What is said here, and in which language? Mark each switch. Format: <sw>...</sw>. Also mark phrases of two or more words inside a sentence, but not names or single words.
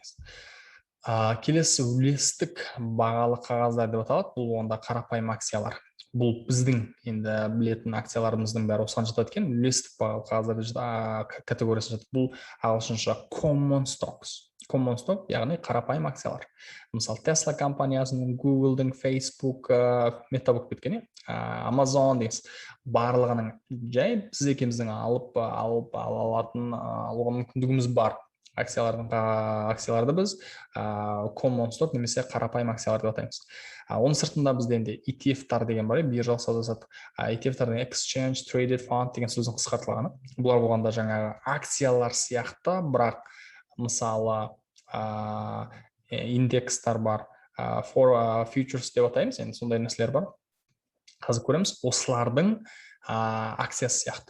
<kk>Келесі үлестік бағалы қағаздар деп аталады. Бұл онда қарапайым акциялар. Бұл біздің енді білетін акцияларымыздың бәрі осыған жатады екен. Үлестік бағалы қағаздар категориясы жатады. Бұл ағылшынша</kk> <en>common stocks. Common stock,</en> <kk>яғни қарапайым акциялар. Мысалы, Tesla компаниясының, Google'дың, Facebook, Meta болып кеткен, Amazon дейміз. Барлығының жай біз екеуміздің алуға мүмкіндігіміз бар. Акцияларды біз</kk> <en>common stock</en> <kk>немесе қарапайым акциялар деп атаймыз. Оның сыртында бізде енді ETF-тар деген бар, биржалық сауда-саттық. ETF-тардың</kk> <en>exchange traded fund</en> <kk>деген сөздің қысқартылғаны. Бұлар болғанда жаңағы акциялар сияқты, бірақ мысалы индекстар бар, futures деп атаймыз, енді сондай нәрселер бар. Қазір көреміз, осылардың акциясы сияқты.</kk>